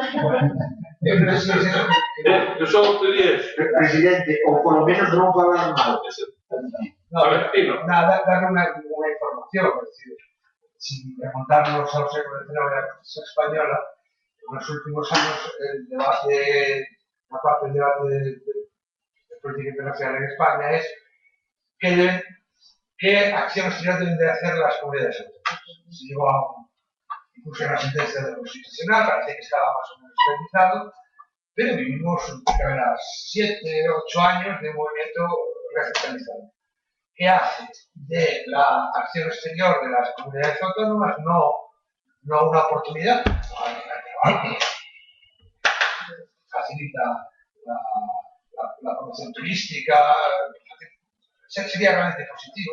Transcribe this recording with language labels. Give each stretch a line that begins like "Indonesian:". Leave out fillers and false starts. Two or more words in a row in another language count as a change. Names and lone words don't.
Galician: Eu só te dies. Presidente, ou polo menos non falar mal. A ver, Tino. Nada, dar unha información,
Spanish: es decir, sin remontarnos
Galician: ao século XIX e a Constitución española, nos últimos anos
Spanish: el debate, a parte del debate de política internacional en España es qué acción exterior deben de hacer las comunidades autónomas. Se llegó a incluso una sentencia de la Constitucional, parece que estaba más o menos estabilizado, pero vivimos unas 7 o 8 años de un movimiento recentralizado, que hace de la acción exterior de las comunidades autónomas no una oportunidad, facilita la promoción turística, sería realmente positivo.